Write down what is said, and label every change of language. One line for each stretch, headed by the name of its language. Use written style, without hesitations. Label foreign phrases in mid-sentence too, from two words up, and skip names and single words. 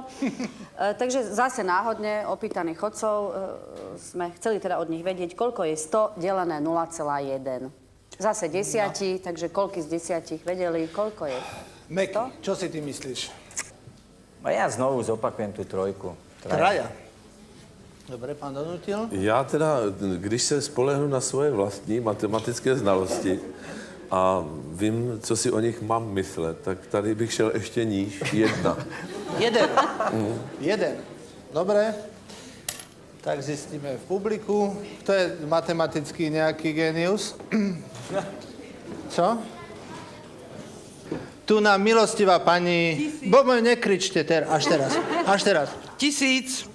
Slovak: Takže zase náhodne opýtaných chodcov sme chceli teda od nich vedieť, koľko je 100 delené 0,1. Zase 10, takže koľky z 10 vedeli, koľko je? Meky, čo si ty myslíš? A ja znovu zopakujem tú trojku. Traja. Dobre, pán Donutil.
Czech: Já teda, když se spolehnu na svoje vlastní matematické znalosti a vím, co si o nich mám myslet, tak tady bych šel ještě níž. 1. 1.
Slovak: Dobre. Tak zistíme v publiku. Kto je matematický nejaký génius? Co? Tu nám milostivá pani... Nekričte až teraz. 1000.